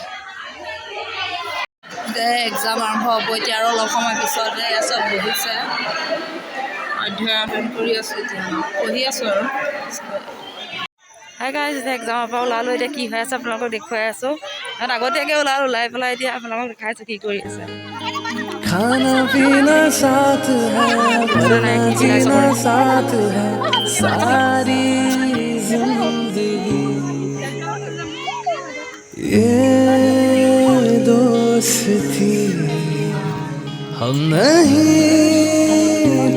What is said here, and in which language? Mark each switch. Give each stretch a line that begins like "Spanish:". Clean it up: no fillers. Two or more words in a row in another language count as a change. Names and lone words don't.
Assamese: এতিয়া এক্সাম আৰম্ভ হ'ব এতিয়া আৰু অলপ সময় পিছতে চব বহিছে, অধ্যয়ন কৰি আছোঁ, এতিয়া পঢ়ি আছোঁ আৰু।
English: hi guys,
Assamese: এতিয়া এক্সামৰ পৰা ওলালোঁ। এতিয়া কি হৈ আছে আপোনালোকক দেখুৱাই আছোঁ। কাৰণ আগতীয়াকৈ ওলাই পেলাই এতিয়া আপোনালোকক দেখাই আছোঁ কি কৰি আছে।
Hindi: खाना पीना साथ है, वरना जीना साथ है, सारी जिंदगी ये दोस्ती हम नहीं